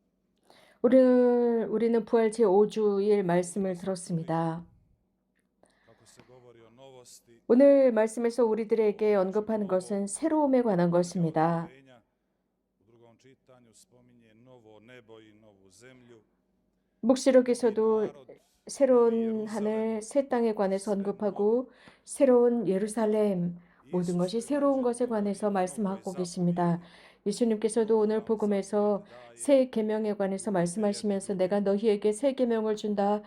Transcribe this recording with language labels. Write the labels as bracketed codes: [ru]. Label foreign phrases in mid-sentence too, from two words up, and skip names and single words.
[ko] 우리는 부활 제5주일 말씀을 들었습니다. [hr] Kako se govori o novosti, [ko] 오늘 말씀에서 우리들에게 언급하는 것은 새로움에 관한 것입니다. [hr] u drugom čitanju spominje novo nebo i novu zemlju. [ko] 묵시록에서도 새로운 하늘, 새 땅에 관해서 언급하고 새로운 예루살렘, 모든 것이 새로운 것에 관해서 말씀하고 계십니다. 예수님께서도 오늘 복음에서 새 계명에 관해서 말씀하시면서 내가 너희에게 새 계명을 준다.